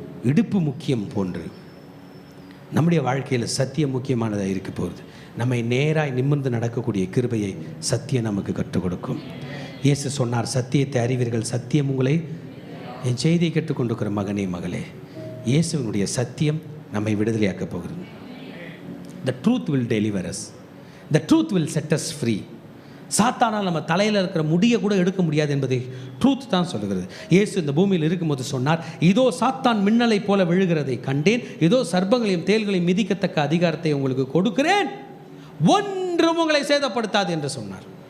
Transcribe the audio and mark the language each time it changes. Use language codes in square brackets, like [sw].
[ta] இடுப்பு முக்கியம் போன்று நம்முடைய வாழ்க்கையில் சத்தியம் முக்கியமானதாக இருக்க போகுது. நம்மை நேராக நிமிர்ந்து நடக்கக்கூடிய கிருபையை சத்தியம் நமக்கு கற்றுக் கொடுக்கும். இயேசு சொன்னார், சத்தியத்தை அறிவீர்கள், சத்தியம் உங்களை, என் செய்தியை கேட்டுக்கொண்டிருக்கிற மகனே மகளே, இயேசுவினுடைய சத்தியம் நம்மை விடுதலையாக்க போகிறது. [en] The truth will deliver us. The truth will set us free. [ta] சாத்தானால் நம்ம தலையில் இருக்கிற முடியை கூட எடுக்க முடியாது என்பதை ட்ரூத் தான் சொல்லுகிறது. இயேசு இந்த பூமியில் இருக்கும்போது சொன்னார், இதோ சாத்தான் மின்னலை போல விழுகிறதை கண்டேன், இதோ சர்ப்பங்களையும் தேள்களையும் மிதிக்கத்தக்க அதிகாரத்தை உங்களுக்கு கொடுக்கிறேன், ஒன்றும் உங்களை சேதப்படுத்தாது என்று சொன்னார்.